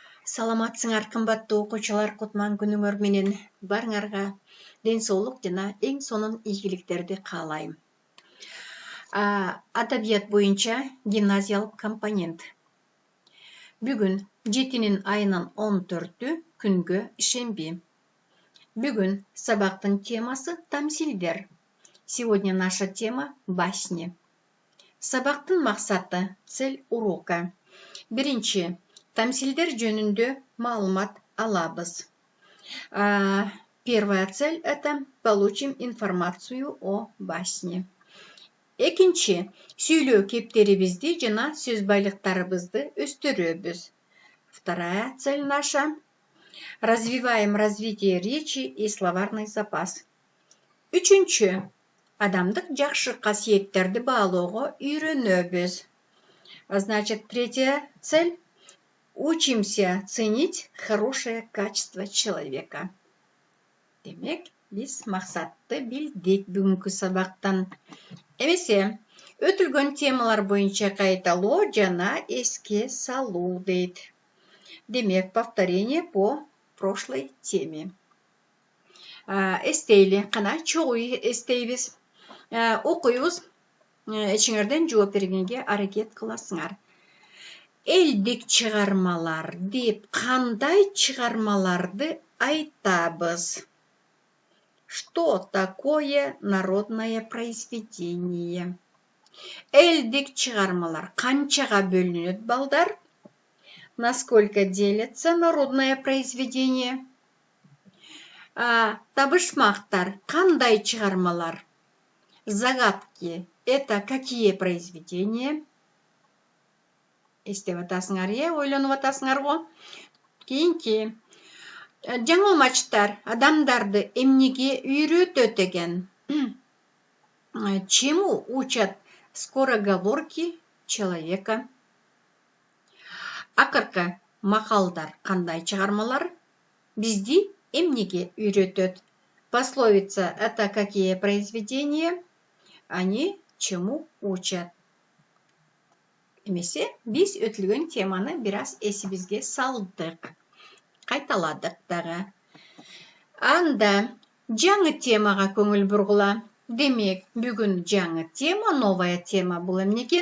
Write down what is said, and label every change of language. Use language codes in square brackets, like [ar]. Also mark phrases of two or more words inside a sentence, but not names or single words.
[ky] Саламатсыңар кымбаттуу окуучулар, кутман күнүңөр менен барыңарга ден соолук жана эң сонун ийгиликтерди каалайм. Адабият боюнча гимназиялык компонент. Бүгүн 7 айынын 14-ү күнгө шемби. Бүгүн сабактын темасы тамсилдер. [ru] Сегодня наша тема басни. [ky] Сабактын максаты, [ru] цель урока. [ky] Биринчи, тамсилдер жөнүндө маалымат алабыз. [ru] Первая цель — это получим информацию о басне. [ky] Экинчи, сүйлөө кептерибизди жана сөз байлыктарыбызды өстүрөбүз. [ru] Вторая цель наша — развиваем развитие речи и словарный запас. [ky] Үчүнчү, адамдык жакшы касиеттерди баалоого үйрөнөбүз. [ru] Значит, третья цель — учимся ценить хорошее качество человека. [ky] Демек, биз максатты билдик бүгүнкү сабактан. Эмесе, өтүлгөн темалар боюнча кайталоо жана эске салуу дейт. Демек, [ru] повторение по прошлой теме. [ky] Эстейли, кана чогуу эстейбиз. Окуйбуз, ичиңерден жооп бергенге аракет кыласыңар. Элдик чыгармалар деп кандай чыгармаларды айтабыз? [ru] Что такое народное произведение? [ky] Элдик чыгармалар канчага бөлүнөт, балдар? [ru] Насколько делится народное произведение? [ky] Табышмактар кандай чыгармалар? [ru] Загадки — это какие произведения? [ky] Эстеп атасыңар, ойлонуп атасыңар го. Кийинки, жаңылмачтар адамдарды эмнеге үйрөтөт экен? [ru] Чему учат скороговорки человека? [ky] Акыркы макалдар кандай чыгармалар? Бизди эмнеге үйрөтөт? [ru] Пословица — это какие произведения? Они чему учат? [ky] Эмесе, биз өтүлгөн теманы бир аз эсибизге салдык. Кайталадык дагы. Анда жаңы темага көңүл бургула. Демек, бүгүн жаңы тема, [ru] новая тема [ky] бул эмне экен?